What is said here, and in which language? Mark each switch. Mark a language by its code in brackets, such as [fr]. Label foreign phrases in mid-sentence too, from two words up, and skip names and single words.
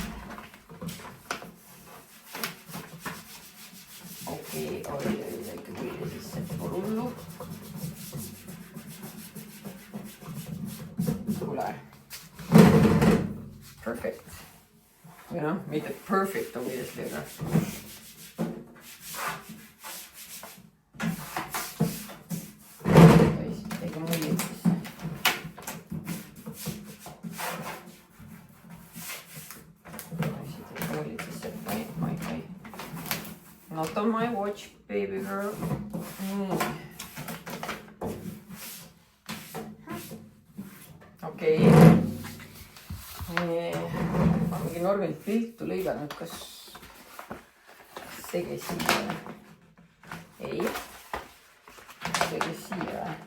[et] Okei, oi, ikka külje sisse. Rullu. Tule. Perfect. Või noh, mitte [en] perfect obviously, [et] aga. Teiga mullid sisse. [en] Not on my watch, baby girl. [et] Okei. Ma mingi normilt piltu lõiganud, kas see käis siia? Ei. See käis siia.